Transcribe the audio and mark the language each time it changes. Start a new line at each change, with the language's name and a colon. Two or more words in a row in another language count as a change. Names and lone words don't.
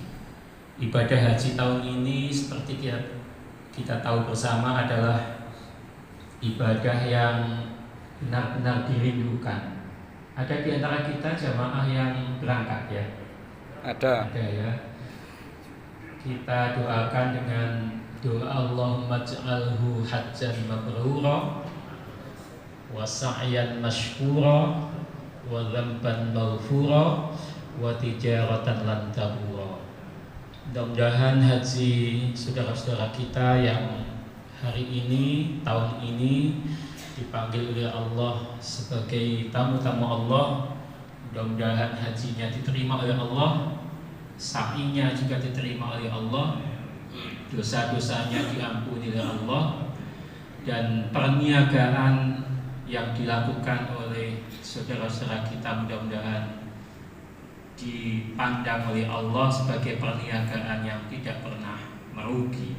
Indonesian: Ibadah haji tahun ini seperti kita tahu bersama adalah ibadah yang benar-benar dirindukan. Ada di antara kita jamaah yang berangkat ya? Ada ya. Kita doakan dengan doa
Arabic: اللهم اجعله حجا مبرورا وسعيا مشكورا وذنبا مغفورا وتجارة لن تبور.
Indonesian: Mudah-mudahan haji saudara-saudara kita yang hari ini, tahun ini dipanggil oleh Allah sebagai tamu-tamu Allah, mudah-mudahan hajinya diterima oleh Allah, sa'inya juga diterima oleh Allah, dosa-dosanya diampuni oleh Allah, dan perniagaan yang dilakukan oleh saudara-saudara kita mudah-mudahan dipandang oleh Allah sebagai perniagaan yang tidak pernah merugi.